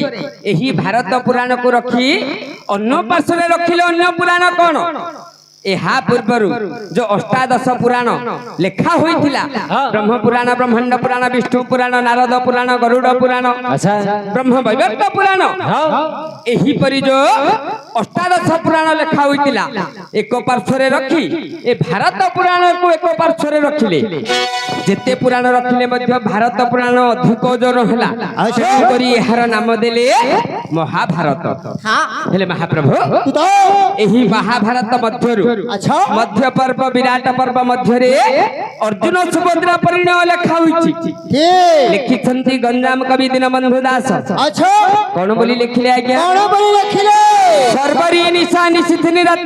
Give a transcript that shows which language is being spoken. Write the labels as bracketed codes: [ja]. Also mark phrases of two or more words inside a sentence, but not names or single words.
[or] ଏହି ଭାରତ ପୁରାଣକୁ ରଖି ଅନ୍ୟ ପାର୍ଶ୍ୱରେ ରଖିଲେ ଅନ୍ୟ ପୁରାଣ କଣ ଏହା ପୂର୍ବରୁ ଯୋ ଅଷ୍ଟାଦଶ ପୁରାଣ ଲେଖା ହୋଇଥିଲା ବ୍ରହ୍ମ ପୁରାଣ ବ୍ରହ୍ମାଣ୍ଡ ପୁରାଣ ବିଷ୍ଣୁ ପୁରାଣ ନାରଦ ପୁରାଣ ଗରୁଡ଼ ପୁରାଣ ବ୍ରହ୍ମ ବୈବର୍ତ ପୁରାଣ ଏହିପରି ଯୋ ଅଷ୍ଟାଦଶ ପୁରାଣ ଲେଖା ହୋଇଥିଲା ଏକ ପାର୍ଶ୍ୱରେ ରଖି ଏ ଭାରତ ପୁରାଣ କୁ ଏକ ପାର୍ଶ୍ୱରେ ରଖିଲେ ଯେତେ ପୁରାଣ ରଖିଲେ ମଧ୍ୟ ଭାରତ ପୁରାଣ ଅଧିକ ଓଜନ ହେଲା କରି ଏହାର ନାମ ଦେଲେ ମହାଭାରତ ହେଲେ ମହାପ୍ରଭୁ ଏହି ମହାଭାରତ ମଧ୍ୟରୁ ମଧ୍ୟ ପର୍ବ ବିରାଟ ପର୍ବ ମଧ୍ୟରେ ଅର୍ଜୁନ ସୁଭଦ୍ରା ପରିଣୟ ଲେଖା ହୋଇଛି ଲେଖିଛନ୍ତି ଗଞ୍ଜାମ କବି ଦୀନବନ୍ଧୁ ଦାସ କୋଉ ବୋଲି ଲେଖିଲେ ଆଜ୍ଞା କୋଉ ବୋଲି ଲେଖିଲେ ଶର୍ବରୀ ନିଶା ନିଶୀଥିନୀ ରାତ୍ରି